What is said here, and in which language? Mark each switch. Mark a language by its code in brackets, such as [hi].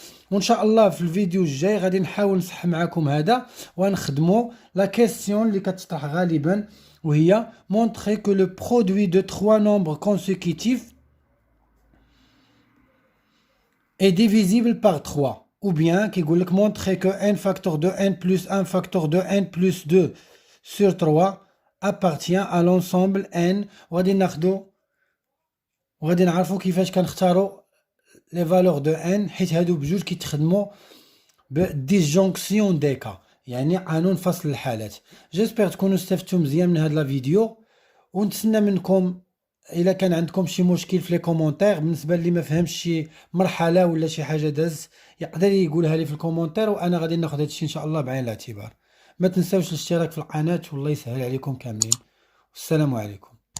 [ar] وان شاء الله في الفيديو الجاي غادي نحاول نصح معكم هذا ونخدموا لا كيسيون اللي كتطرح غالبا، وهي [fr] montrer que le produit de trois nombres consécutifs est divisible par 3. Ou bien [ar] كيقول لك [fr] montrer que n facteur de n plus 1 facteur de n plus 2 sur 3 appartient à l'ensemble n. [ar] وغادي ناخدو وغادي نعرفو كيفاش كنختارو لي فالور دو n، حيت هادو بجوج كيتخدمو بالديسجونكسيون دي كا، يعني قانون فصل الحالات. جيسبر تكونوا استفدتوا مزيان من هاد لا فيديو، ونتسنى منكم الا كان عندكم شي مشكل في لي كومونتير بالنسبه اللي ما فهمش شي مرحله ولا شي حاجه داز يقدر يقولها لي في الكومونتير، وانا غادي ناخذ هادشي ان شاء الله بعين الاعتبار. ما تنساوش الاشتراك في القناه والله يسهل عليكم كاملين. والسلام عليكم.